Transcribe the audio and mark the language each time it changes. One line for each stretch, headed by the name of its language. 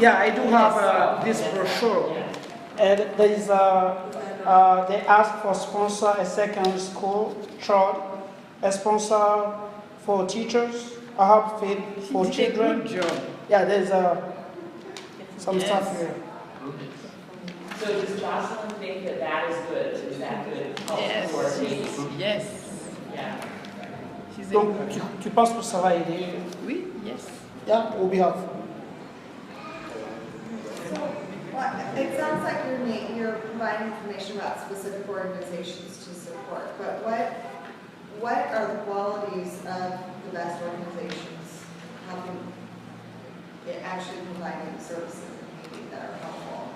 English: Yeah, I do have this brochure. And there is they ask for sponsor a second school child, a sponsor for teachers, a hub feed for children. Good job. Yeah, there's some stuff here. So does Jocelyne think that that is good? Is that good? Yes. For Haiti? Yes. Yeah. She's
French: Donc, tu penses que ça va aider? Oui,
English: yes. Yeah, it will be helpful. Well, it sounds like you're providing information about specific organizations to support, but what are the qualities of the best organizations helping actually providing services in Haiti that are helpful?